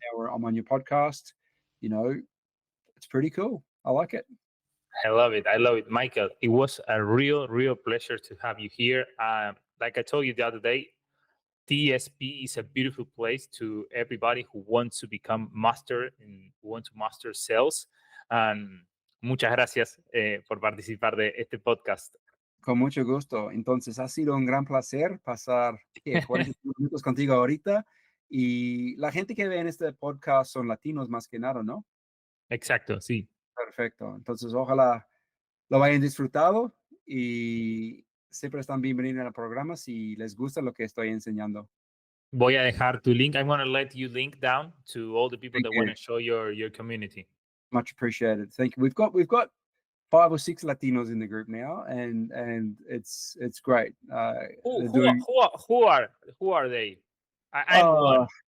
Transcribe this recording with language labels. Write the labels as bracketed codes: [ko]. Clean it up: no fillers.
[en] Now I'm on your podcast. It's pretty cool. I like it. I love it. Michael. It was a real pleasure to have you here. Like I told you the other day, TSP is a beautiful place to everybody who wants to become master and who want to master sales. [es] Muchas gracias por participar de este podcast. Con mucho gusto. Entonces, ha sido un gran placer pasar 45 minutos contigo ahorita. Y la gente que ve en este podcast son latinos más que nada, ¿no? Exacto, sí. Perfecto. Entonces, ojalá lo hayan disfrutado y siempre están bienvenidos al programa si les gusta lo que estoy enseñando. Voy a dejar tu link. [en] I'm going to let you link down to all the people Thank that you. want to show your community. Much appreciated. Thank you. We've got 5 or 6 Latinos in the group now, and it's great. Who are they? I'm one.